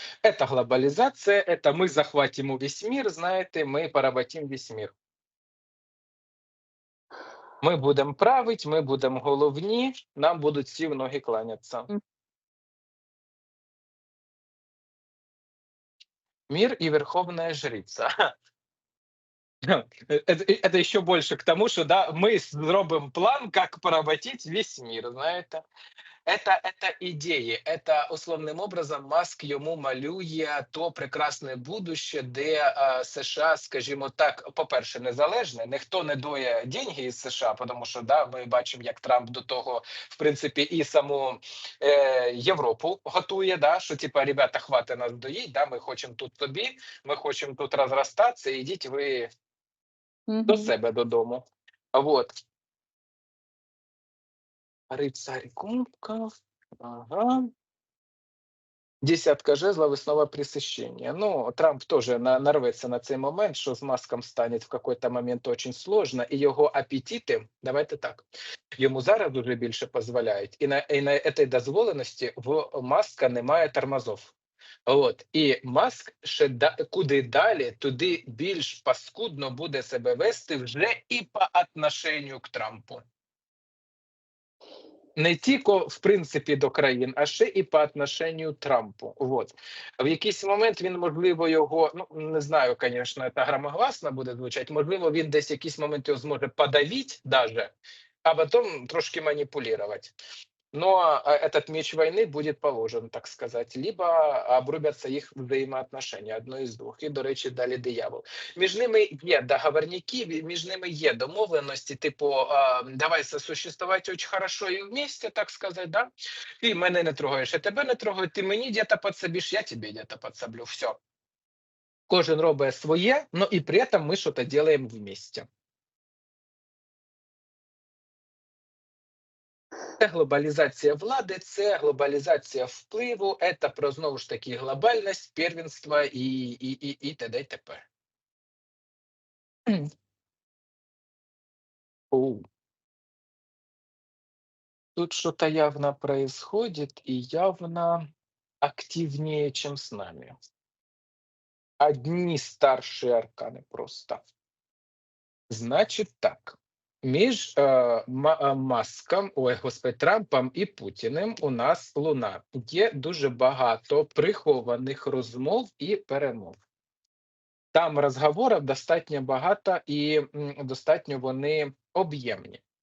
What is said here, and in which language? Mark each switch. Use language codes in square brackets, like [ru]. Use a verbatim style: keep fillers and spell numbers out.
[ru] Это глобализация, это мы захватим у весь мир, знаете, мы поработим весь мир. [uk] Ми будемо править, ми будемо головні, нам будуть всі в ноги кланятися. М. [ru] Мир и верховная жрица. Это, это еще больше к тому, что да, мы сделаем план, как поработить весь мир, знаете. Это, это [uk] ідеї, [ru] это условним образом [uk] Маск йому малює то прекрасне будуще, де е, США, скажімо так, по-перше, незалежне. Ніхто не доє деньги із США, тому що да, ми бачимо, як Трамп до того, в принципі, і саму е, Європу готує. Да, що типа, ребята, хвати нас доїть. Да, ми хочемо тут тобі, ми хочемо тут розростатися. Ідіть ви до Мгм. себе додому. Вот. [ru] Рицарь кубков. Ага. Десятка жезлов [uk] і [ru] снова пресыщение. [uk] Ну, Трамп [ru] тоже на, нарветься [uk] на цей момент, що з Маском стане [ru] в какой-то момент очень сложно, [uk] і його апетити, давайте так, йому зараз дуже більше дозволяють. І на, і [ru] на этой [uk] дозволеності в Маска немає [ru] тормозов. [uk] От. І Маск ще да, куди далі, туди більш паскудно буде себе вести вже і [ru] по отношенню к Трампу. [uk] Не тільки в принципі до країн, а ще і по отношенню Трампу. [ru] Вот. [uk] В якийсь момент він, можливо, його, ну не знаю, звісно, це громогласно буде звучати. Можливо, він десь якийсь момент його зможе подавити даже, а потім трошки маніпулювати. [ru] Но э, этот меч войны будет положен, так сказать, либо обрубятся их взаимоотношения, одно [uk] із двох. І, до речі, далі диявол. Між ними є договорняки, ві- між ними є домовленості, типу, а, [ru] давай сосуществувати очень хорошо і вместе, так сказать, да? [uk] Ти мене не трогаєш, я тебе не трогаю, ти мені [ru] где-то подсобіш, [uk] я тебе [ru] где-то подсоблю, все. [uk] Кожен робить своє, [ru] но [uk] і [ru] при этом [uk] ми щось [ru] делаем вместе. [uk] Це глобалізація влади, це глобалізація впливу, це про знову ж таки глобальність, первенство і, і, і, і т.д. і т.п. Мгм. Оу. [ru] Тут что-то явно происходит и явно активнее, чем с нами. Одни старшие арканы просто. [uk] Значит так, між е, Ма- е, Маском, ой, господи, Трампом і Путіним у нас луна. Є дуже багато прихованих розмов і перемов. Там розговорів достатньо багато і м, достатньо вони об'ємні.